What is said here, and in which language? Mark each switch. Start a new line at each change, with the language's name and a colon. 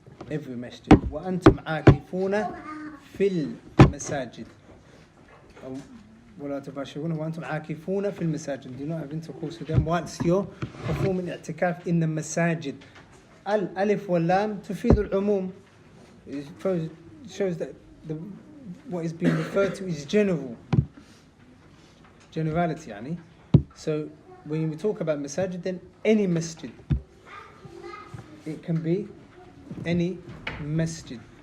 English: Every masjid.
Arabic: وأنتم عاكفون في المساجد. ولا تباشرون وأنتم عاكفون في المساجد.
English: Do not have intercourse with them whilst you're performing اعتكاف in the masajid.
Arabic: الألف واللام تفيد العموم.
English: It shows that what is being referred to is general. Generality يعني. So when we talk about masajid, then any masjid. It can be any masjid.